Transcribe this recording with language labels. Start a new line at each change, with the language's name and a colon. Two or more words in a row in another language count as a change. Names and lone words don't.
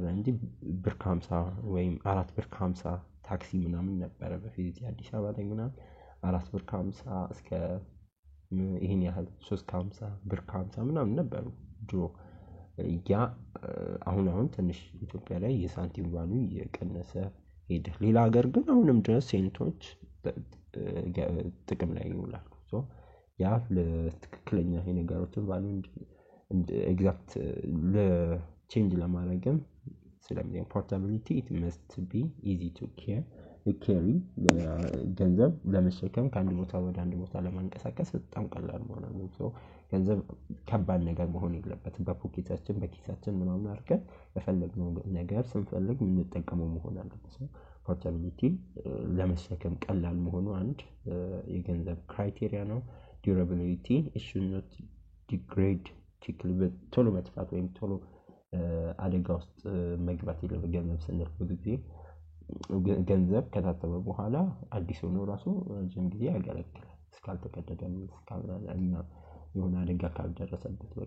Amharic: እንጂ ብር 50 ወይም 4 ብር 50 ታክሲ ምናምን ነበረ በፊት አዲስ አበባ ላይ ምናምን 4 ብር 50 እስከ ይሄን ያህል 350 ብር 50 ምናምን ነበሩ ድሮ። ያ አሁን ትንሽ ኢትዮጵያ ላይ የሳንቲም ቫልዩ እየቀነሰ ሄደ። ሌላ ሀገር ግን አሁንም ድረስ ሴንቶች ጥቅም ላይ ይውላሉ። ያ ለትክክለኛ የነገሮችን ቫልዩ ኤግዛክት ለቼንጅ ለማድረግም ስለዚህ ፖርታቢሊቲ
English: it must be easy to
Amharic: carry ገንዘብ ለመሸከም ከአንድ ቦታ ወደ አንድ ቦታ ለማንቀሳቀስ በጣም ቀላል መሆን አለበት። ገንዘብ ከባድ ነገር መሆን የለበትም። በፖኬታችን በኪሳችን ምናምን አድርገን የፈለግነው ነገር ስንፈልግ የምንጠቀመው መሆን አለበት። ፖርታቢሊቲ ለመሸከም ቀላል መሆኑ አንድ የገንዘብ ክራይቴሪያ ነው። ዲዩራቢሊቲ
English: it should not degrade
Amharic: ቶሎ መጥፋት ወይም ቶሎ አደጋ ውስጥ መግባት የለበትም። ገንዘብ ስንል ብዙ ጊዜ ገንዘብ ከታተመ በኋላ አዲስ ሆኖ ራሱ ረጅም ጊዜ ያገለግላል እስካልተቀደደም እስካልሆነ የሆነ አደጋ ካልደረሰበት በቃ